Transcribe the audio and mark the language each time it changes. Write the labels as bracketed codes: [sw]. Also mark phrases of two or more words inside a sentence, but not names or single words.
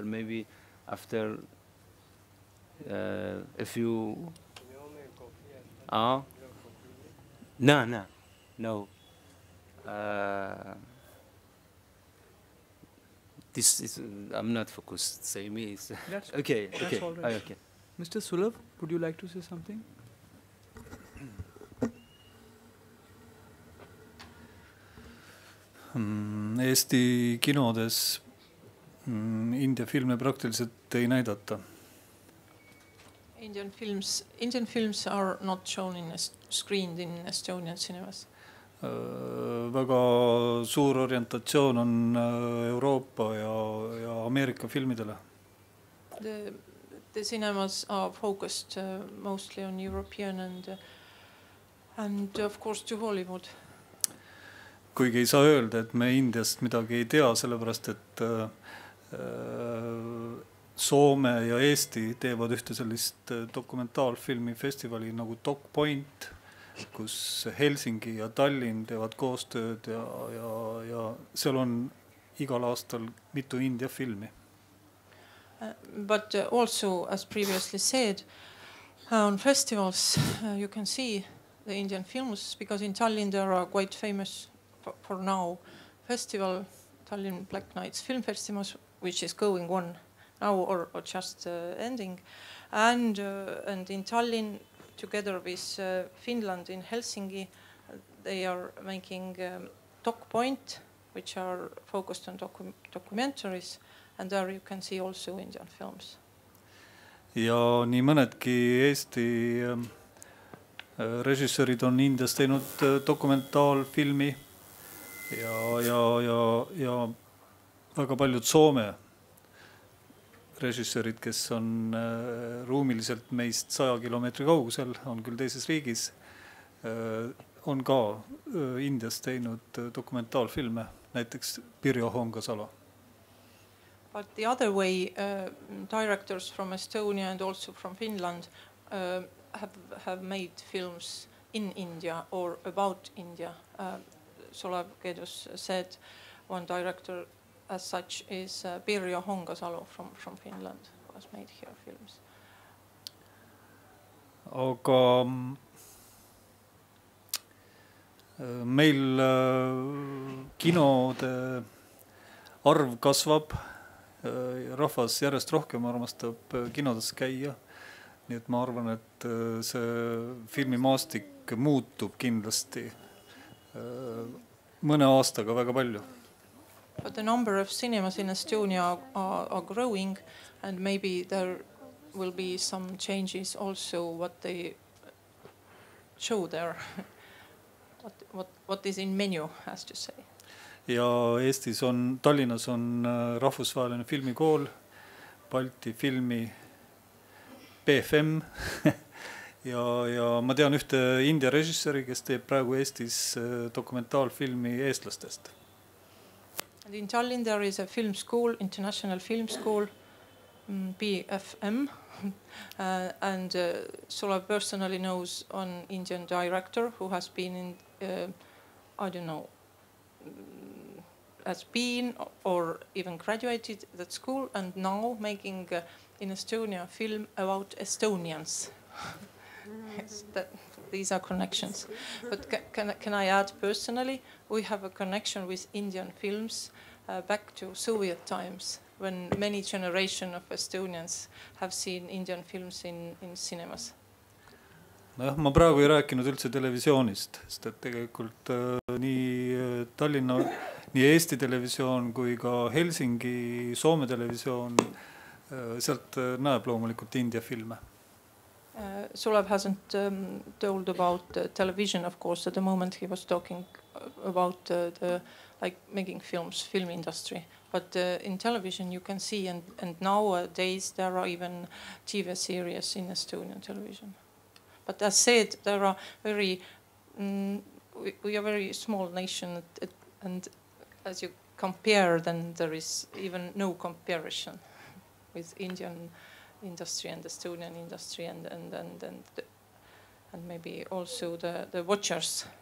[en] Maybe after if you, no. This is I'm not focused. Say me. That's okay. That's Okay. all right. Okay. Mr. Sulev, would you like to say something? [et] Eesti kinodes India filme praktiliselt ei näidata. [en] Indian films are not shown screened in Estonian cinemas. [et] Väga suur orientatsioon on Euroopa ja Ameerika filmidele. [en] The cinemas are focused mostly on European and of course to Hollywood. [et] Kuigi ei saa öelda, et me Indiast midagi ei tea, sellepärast et Soome ja Eesti teevad ühte sellist dokumentaalfilmi festivali nagu Doc Point, kus Helsingi ja Tallinn teevad koostööd ja seal on igal aastal mitu India filmi. [en] But also, as previously said, On festivals, you can see the Indian films, because in Tallinn there are quite famous for now festival, Tallinn Black Nights Film Festival, which is going on now or just ending, and in Tallinn, together with Finland in Helsinki, they are making Doc Point, which are focused on documentaries, and there you can see also Indian films. [et] Ja nii mõnedki Eesti režissöörid on Indias teinud dokumentaalfilmi ja väga paljud Soome režissöörid, kes on ruumiliselt meist 100 kilomeetri kaugusel, on küll teises riigis, on ka Indias teinud dokumentaalfilme, näiteks Pirjo Hongasalo. [en] But the other way, directors from Estonia and also from Finland have made films in India or about India. Sulev Keedus said one director as such is Pirjo Hongasalo from Finland, who has made here films. [et] Aga meil kinode arv kasvab, rahvas järjest rohkem armastab kinodes käia, nii et ma arvan, et see filmimaastik muutub kindlasti mõne aastaga väga palju. [en] But the number of cinemas in Estonia are growing, and maybe there will be some changes also what they show there, what is in menu, as to say. [et] Ja Eestis on, Tallinnas on rahvusvaheline filmikool, Balti filmi BFM ja ma tean ühte India režissööri, kes teeb praegu Eestis dokumentaalfilmi eestlastest. [en] And in Tallinn there is a film school, international film school, BFM, and Sulev personally knows an Indian director who has been in, I don't know, has been or even graduated that school, and now making in Estonia a film about Estonians. Yes, these are connections. But can I add personally, we have a connection with Indian films back to Soviet times, when many generations of Estonians have seen Indian films in cinemas. No, [et] ma praegu ei rääkinud üldse televisioonist, sest et tegelikult nii Tallinna, nii Eesti televisioon kui ka Helsingi Soome televisioon sealt näeb loomulikult India filme. [en] Sulev hasn't told about television, of course. At the moment he was talking about the like making films, film industry. But in television you can see, and nowadays there are even TV series in Estonian television. But as said, there are very, we are a very small nation, and as you compare, then there is even no comparison with Indian industry and Estonian industry, and maybe also the watchers.